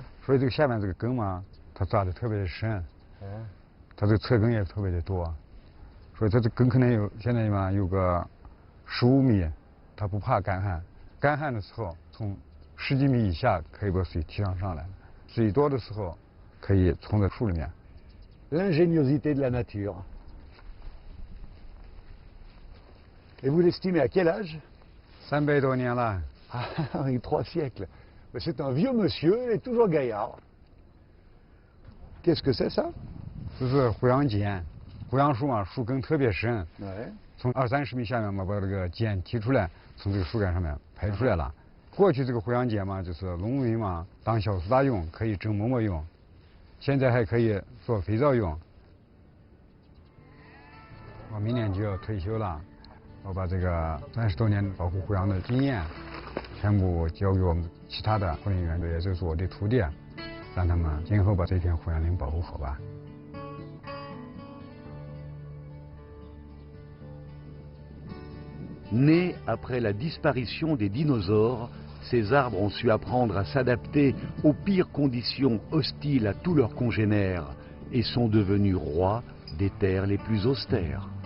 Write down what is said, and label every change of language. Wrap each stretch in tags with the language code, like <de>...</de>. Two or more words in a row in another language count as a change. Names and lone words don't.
<zh>所以这个下面这个根嘛，它扎得特别的深，它这个侧根也特别的多，所以它这根可能现在嘛有个15米，它不怕干旱。干旱的时候，从10几米以下可以把水提上来，水多的时候可以冲在树里面。</zh> <fr>L'ingéniosité de la nature. Et vous l'estimez à quel âge?</fr> <zh>300 多年了。</zh> <fr>Ah, 3 siècles. C'est un vieux monsieur, il est toujours gaillard. Qu'est-ce que c'est ça?</fr> <zh>这是胡杨碱，胡杨树嘛，树根特别深，</zh> <fr>Ouais.</fr> <zh>从20、30米下面嘛，把这个碱提出来，从这个树干上面排出来了。过去这个胡杨碱嘛，就是农民嘛当小苏打用，可以蒸馍馍用，现在还可以做肥皂用。我明年就要退休了，我把这个30多年保护胡杨的经验，全部交给我们其他的护林员队，也就是我的徒弟，让他们今后把这片胡杨林保护好吧。</zh> <fr>Nés après la disparition des dinosaures, ces arbres ont su apprendre à s'adapter aux pires conditions hostiles à tous leurs congénères et sont devenus rois des terres les plus austères.</fr>